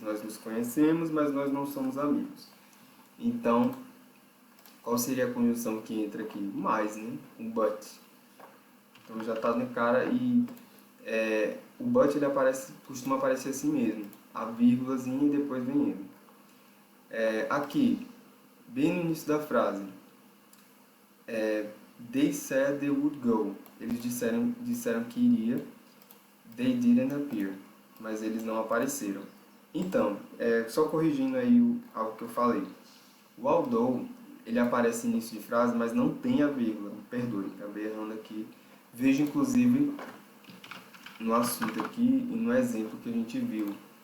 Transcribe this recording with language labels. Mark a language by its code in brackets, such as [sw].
[pt] Nós nos conhecemos, mas nós não somos amigos. Então, qual seria a conjunção que entra aqui? Mais, né? O but. Então já está no cara e o but ele costuma aparecer assim mesmo. A vírgulazinha e depois vem ele. Aqui, bem no início da frase, [en] they said they would go. [pt] Eles disseram que iria. [en] They didn't appear. [pt] Mas eles não apareceram. Então, só corrigindo aí algo que eu falei. O although, ele aparece no início de frase, mas não tem a vírgula. Perdoe, acabei errando aqui. Veja, inclusive, no assunto aqui e no exemplo que a gente viu.